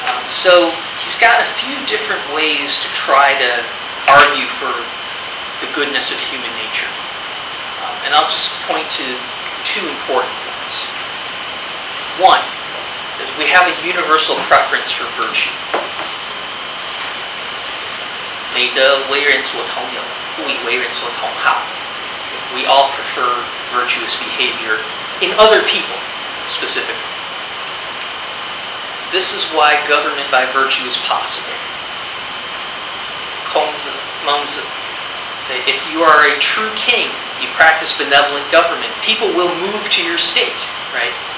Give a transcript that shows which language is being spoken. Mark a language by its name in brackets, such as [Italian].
[English] So he's got a few different ways to try to argue for the goodness of human nature. And I'll just point to two important ones. One is we have a universal preference for virtue. [Chinese] 美德为人所同有，不以为人所同好。 [English] We all prefer virtuous behavior in other people, specifically. This is why government by virtue is possible. 孔子、孟子 say, if you are a true king, you practice benevolent government, people will move to your state, right?